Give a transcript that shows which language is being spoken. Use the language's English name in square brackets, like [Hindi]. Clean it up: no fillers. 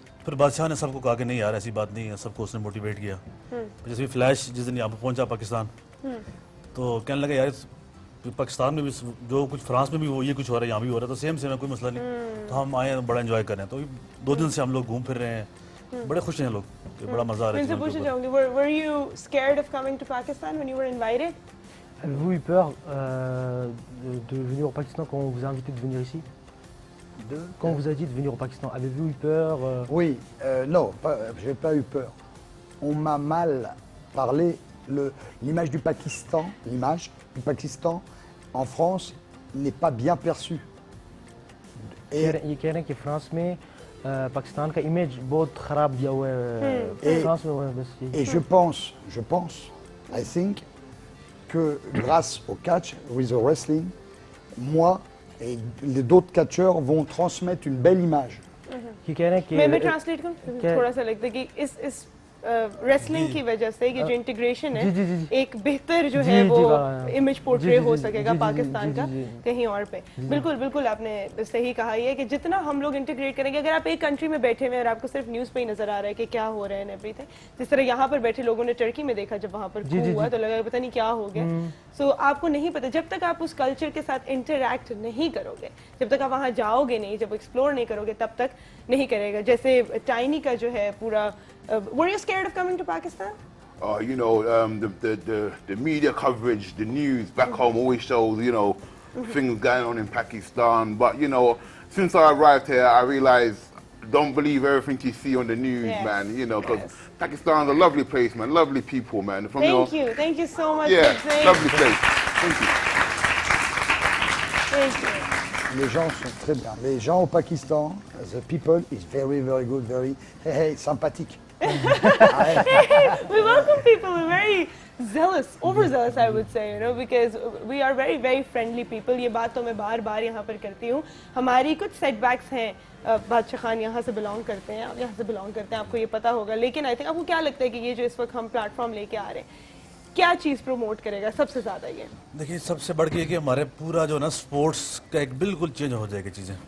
[Hindi] फिर बादशाह ने सबको कहा कि नहीं यार ऐसी बात नहीं है, सबको उसने मोटिवेट किया। जैसे फ्लैश जिस दिन यहाँ पर पहुँचा पाकिस्तान, तो कहने लगा यार पाकिस्तान में भी जो कुछ फ्रांस में भी वो ये कुछ हो रहा है, यहाँ भी हो रहा है, तो सेम है, कोई मसला नहीं। तो हम आए बड़ा एंजॉय कर रहे हैं। तो 2 दिन से हम लोग घूम फिर रहे हैं, बड़े खुश हैं लोग, बड़ा मजा आ रहा है। मैं पूछना चाहूंगी, [English] were you scared of coming to Pakistan when you were invited? [French] Avez-vous eu peur de venir au Pakistan quand on vous a invité de venir ici? Quand on vous a dit de venir au Pakistan, avez-vous eu peur? Oui, non, j'ai pas eu peur. On m'a mal parlé. L'image du Pakistan en France n'est pas bien perçue. [Hindi] ये कह रहे हैं कि France में पाकिस्तान का image बहुत खराब दिया हुआ है फ्रांस में, बस [French] Et je pense, [English] I think, [French] que grâce au catch, [English] with the wrestling, [French] moi et les d'autres catcheurs vont transmettre une belle image. [Hindi] ये कह रहे हैं कि मैं ट्रांसलेट करूं, थोड़ा सा लगता है कि इस रेसलिंग की वजह से ये जो इंटीग्रेशन है, एक बेहतर जो है वो इमेज पोर्ट्रे हो सकेगा पाकिस्तान का कहीं और पे। बिल्कुल बिल्कुल आपने सही कहा, ये कि जितना हम लोग इंटीग्रेट करेंगे, अगर आप एक कंट्री में बैठे हुए और आपको सिर्फ न्यूज़ पे ही नजर आ रहा है कि क्या हो रहा है एवरीथिंग, जिस तरह यहाँ पर बैठे लोगों ने टर्की में देखा जब वहाँ पर हुआ तो लगा पता नहीं क्या हो गया। सो आपको नहीं पता, जब तक आप उस कल्चर के साथ इंटरैक्ट नहीं करोगे, जब तक आप वहाँ जाओगे नहीं, जब एक्सप्लोर नहीं करोगे, तब तक नहीं करेगा। जैसे टाइनी का जो है पूरा, [English] were you scared of coming to Pakistan? You know, the media coverage, the news back home always shows, you know, things going on in Pakistan. But, you know, since I arrived here, I realized, don't believe everything you see on the news, man. You know, because Pakistan's a lovely place, man. Lovely people, man. Thank you so much. Yeah, for saying. lovely place. Thank you. Thank you. [French] Les gens sont très bien. Les gens au Pakistan, [English] the people is very, very good, very sympathique. We welcome people. We're very zealous, overzealous, I would say, you know, because we are very, very friendly people. [Hindi] ये बात तो मैं बार-बार यहाँ पर करती हूँ. हमारी कुछ setbacks हैं. बादशाह खान यहाँ से belong करते हैं, आप यहाँ से belong करते हैं, आपको ये पता होगा. लेकिन [English] I think [Hindi] आपको क्या लगता है कि ये जो इस वक्त हम प्लेटफॉर्म लेके आ रहे हैं, क्या चीज़ प्रमोट करेगा सबसे ज़्यादा ये? देखिए सबसे बढ़ के कि हमारे पूरा जो ना स्पोर्ट्स का एक बिल्कुल चेंज हो जाएगी चीज़ें.